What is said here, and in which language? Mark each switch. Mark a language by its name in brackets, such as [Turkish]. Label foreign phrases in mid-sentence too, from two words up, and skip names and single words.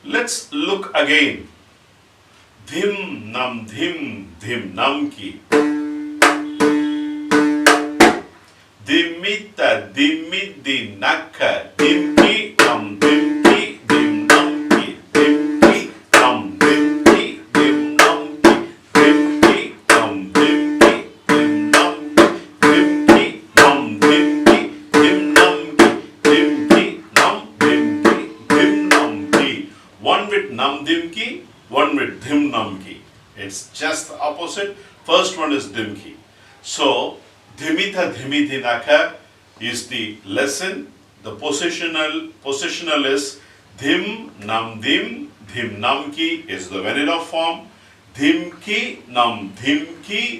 [English] let's look again. Dhim nam ki. Dimita dimidi naka dimki nam dimki dim nam ki dimki nam dimki dim nam ki dimki nam dimki dim nam ki dimki nam dimki dim nam ki dimki nam dimki dim nam ki. One with nam dimki, one with dim nam ki. It's just the opposite. First one is dimki. So Dhimitha Dhimithinaka is the lesson. The positional is Dhim Nam Dhim. Dhim Nam Ki is the vanilla form. Dhim Ki Nam Dhim Ki.